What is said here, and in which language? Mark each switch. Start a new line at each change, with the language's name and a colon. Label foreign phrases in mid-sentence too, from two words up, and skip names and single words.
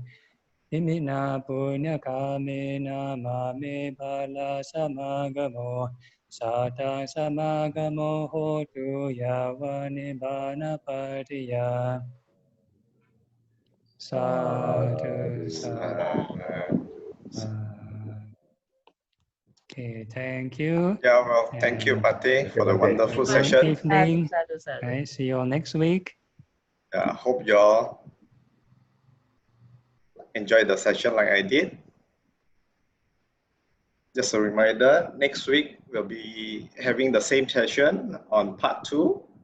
Pali: Imina punya kamena mame bala samagamo. Satang samagamo hotu yavani bana patiya. Sadhu, sadhu.
English: Okay, thank you. Yeah, well, thank you, Bhante, for the wonderful Good session. evening. Okay, see you all next week. Yeah, hope you all enjoyed the session like I did. Just a reminder, next week we'll be having the same session on part 2.